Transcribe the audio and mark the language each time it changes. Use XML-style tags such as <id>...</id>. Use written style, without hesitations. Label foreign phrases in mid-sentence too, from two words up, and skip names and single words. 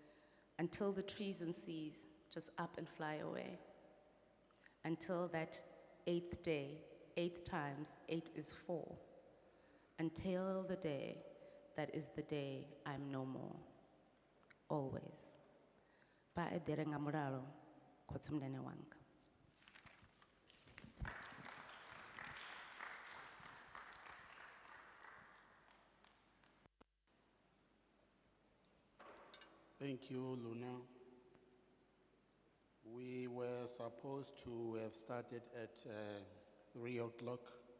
<en>until the trees and seas just up and fly away, until that eighth day, 8 times 8 is 4, until the day that is the day I'm no more, always.</en> <ve>Ba edere nga mulalo, khotsi mndene wanga.</ve> <en>Thank you, Luna. We were supposed to have started at 3 o'clock.</en>